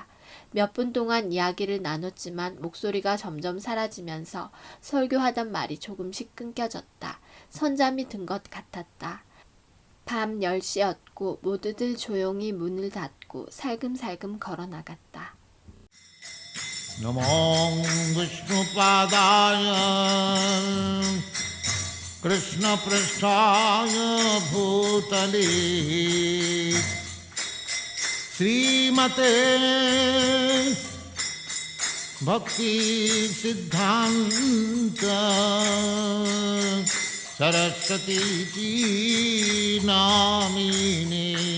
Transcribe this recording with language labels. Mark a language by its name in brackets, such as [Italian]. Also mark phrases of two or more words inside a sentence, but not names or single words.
[Korean] 몇 분 동안 이야기를 나눴지만 목소리가 점점 사라지면서 설교하던 말이 조금씩 끊겨졌다. 선잠이 든 것 같았다. 밤 10시였고 모두들 조용히 문을 닫고 살금살금 걸어나갔다. [Sanskrit] नमो विष्णुपादाय कृष्णपृष्ठाय भूतले श्रीमते भक्तिसिद्धान्त सरस्वती नामिने